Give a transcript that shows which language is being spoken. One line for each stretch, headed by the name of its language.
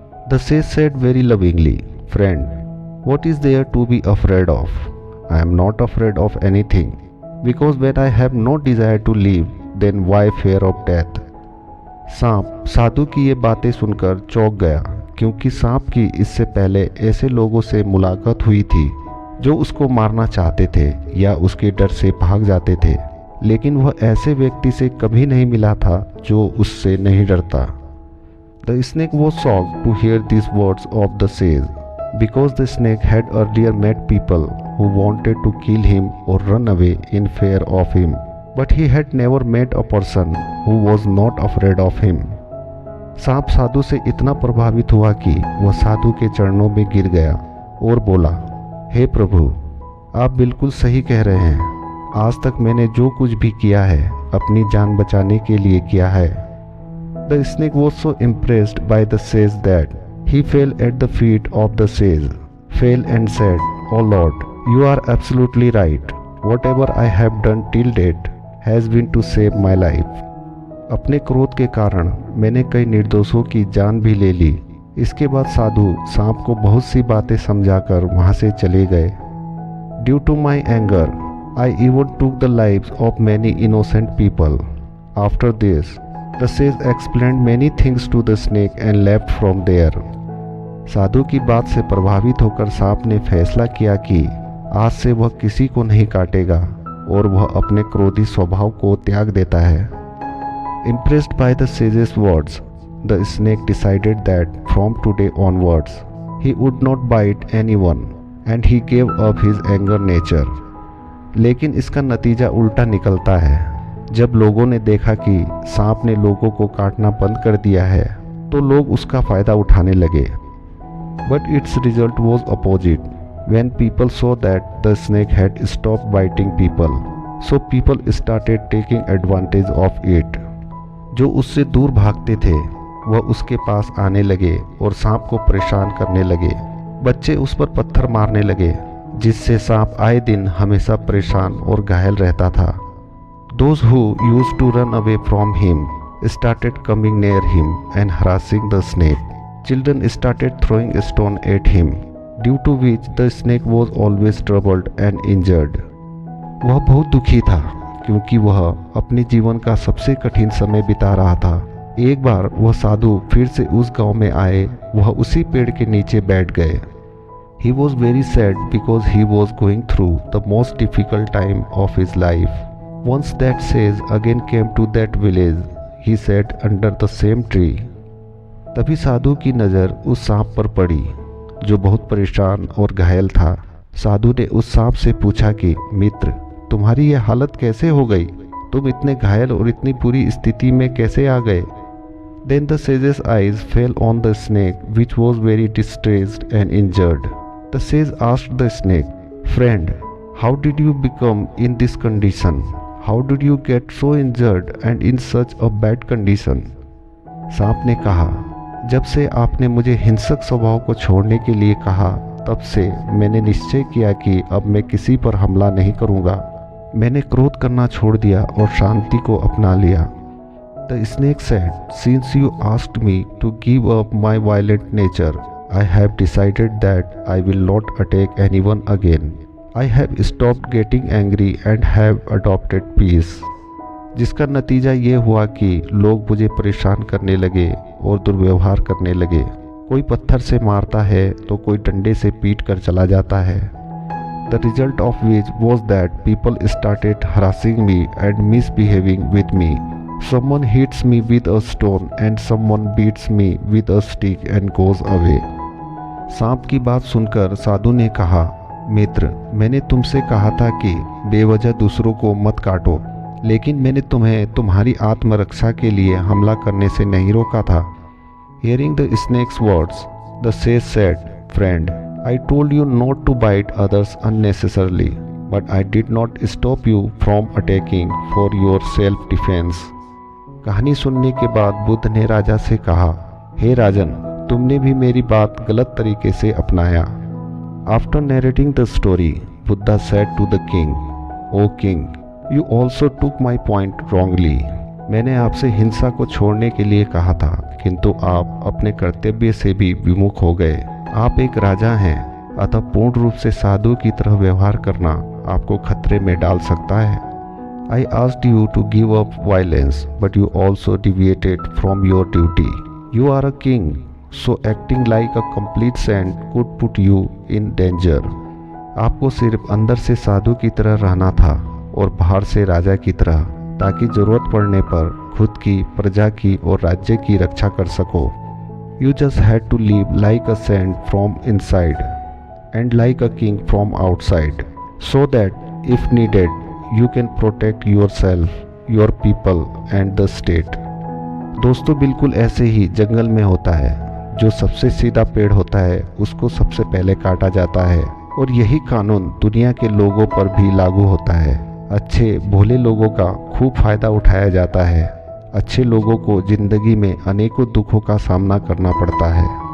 English: The sage said very lovingly, Friend, what is there to be afraid of? I am not afraid of anything, because when I have no desire to live, then why fear of death?
Hindi: सांप साधु की ये बातें सुनकर चौंक गया, क्योंकि सांप की इससे पहले ऐसे लोगों से मुलाकात हुई थी जो उसको मारना चाहते थे या उसके डर से भाग जाते थे, लेकिन वह ऐसे व्यक्ति से कभी नहीं मिला था जो उससे नहीं डरता।
English: The snake was shocked to hear these words of the sage, because the snake had earlier met people who wanted to kill him or run away in fear of him, but he had never met a person who was not afraid of him.
Hindi: सांप साधु से इतना प्रभावित हुआ कि वह साधु के चरणों में गिर गया और बोला, हे प्रभु, आप बिल्कुल सही कह रहे हैं। आज तक मैंने जो कुछ भी किया है अपनी जान बचाने के लिए किया है।
English: The snake was so impressed by the sage that he fell at the feet of the sage, fell and said, Oh Lord, you are absolutely right. Whatever I have done till date has been to save my life.
Hindi: अपने क्रोध के कारण मैंने कई निर्दोषों की जान भी ले ली। इसके बाद साधु सांप को बहुत सी बातें समझाकर वहां से चले गए।
English: Due to my anger, I even took the lives of many innocent people. After this, the sage explained many things to the snake and left from there.
Hindi: साधु की बात से प्रभावित होकर सांप ने फैसला किया कि आज से वह किसी को नहीं काटेगा और वह अपने क्रोधी स्वभाव को त्याग देता है।
English: Impressed by the sage's words, the snake decided that from today onwards he would not bite anyone and he gave up his anger nature.
Hindi: लेकिन इसका नतीजा उल्टा निकलता है। जब लोगों ने देखा कि सांप ने लोगों को काटना बंद कर दिया है तो लोग उसका फायदा उठाने लगे।
English: But its result was opposite. When people saw that the snake had stopped biting people, so people started taking advantage of it.
Hindi: जो उससे दूर भागते थे वह उसके पास आने लगे और सांप को परेशान करने लगे। बच्चे उस पर पत्थर मारने लगे, जिससे सांप आए दिन हमेशा परेशान और घायल रहता था।
English: Those who used to run away from him started coming near him and harassing the snake. Children started throwing a stone at him, due to which the snake was always troubled and injured.
Hindi: वह बहुत दुखी था क्योंकि वह अपने जीवन का सबसे कठिन समय बिता रहा था। एक बार वह साधु फिर से उस गांव में आए, वह उसी पेड़ के नीचे बैठ गए।
English: He was very sad because he was going through the most difficult time of his life. Once that sage again came to that village, he sat under the same tree.
Hindi: तभी साधु की नज़र उस सांप पर पड़ी जो बहुत परेशान और घायल था। साधु ने उस सांप से पूछा कि मित्र, तुम्हारी यह हालत कैसे हो गई? तुम इतने घायल और इतनी बुरी स्थिति में कैसे आ गए?
English: Then the sage's eyes fell on the snake, which was very distressed and injured. The sage asked the snake, Friend, how did you become in this condition? How did you get so injured and in such a bad condition?
Hindi: सांप ने कहा, जब से आपने मुझे हिंसक स्वभाव को छोड़ने के लिए कहा, तब से मैंने निश्चय किया कि अब मैं किसी पर हमला नहीं करूंगा। मैंने क्रोध करना छोड़ दिया और शांति को अपना लिया।
English: The snake said, Since you asked me to give up my violent nature, I have decided that I will not attack anyone again. I have stopped getting angry and have adopted peace.
Hindi: जिसका नतीजा ये हुआ कि लोग मुझे परेशान करने लगे और दुर्व्यवहार करने लगे। कोई पत्थर से मारता है तो कोई डंडे से पीट कर चला जाता है।
English: The result of which was that people started harassing me and misbehaving with me. Someone hits me with a stone and someone beats me with a stick and goes away.
Hindi: सांप की बात सुनकर साधु ने कहा, मित्र, मैंने तुमसे कहा था कि बेवजह दूसरों को मत काटो, लेकिन मैंने तुम्हें तुम्हारी आत्मरक्षा के लिए हमला करने से नहीं रोका था.
English: Hearing the snake's words, the sage said, Friend, I told you not to bite others unnecessarily, but I did not stop you from attacking for your self-defense.
Hindi: कहानी सुनने के बाद बुद्ध ने राजा से कहा, हे राजन, तुमने भी मेरी बात गलत तरीके से अपनाया.
English: After narrating the story, Buddha said to the king, O king, you also took my point wrongly.
Hindi: मैंने आपसे हिंसा को छोड़ने के लिए कहा था, किंतु आप अपने कर्तव्य से भी विमुख हो गए. आप एक राजा हैं, अतः पूर्ण रूप से साधु की तरह व्यवहार करना आपको खतरे में डाल सकता है.
English: I asked you to give up violence, but you also deviated from your duty. You are a king, so acting like a complete saint could put you in danger.
Hindi: आपको सिर्फ अंदर से साधु की तरह रहना था और बाहर से राजा की तरह, ताकि जरूरत पड़ने पर खुद की, प्रजा की और राज्य की रक्षा कर सको.
English: You just had to live like a saint from inside and like a king from outside, so that if needed, you can protect yourself, your people and the state.
Hindi: दोस्तों, बिल्कुल ऐसे ही जंगल में होता है. जो सबसे सीधा पेड़ होता है उसको सबसे पहले काटा जाता है, और यही कानून दुनिया के लोगों पर भी लागू होता है. अच्छे भोले लोगों का खूब फायदा उठाया जाता है. अच्छे लोगों को जिंदगी में अनेकों दुखों का सामना करना पड़ता है.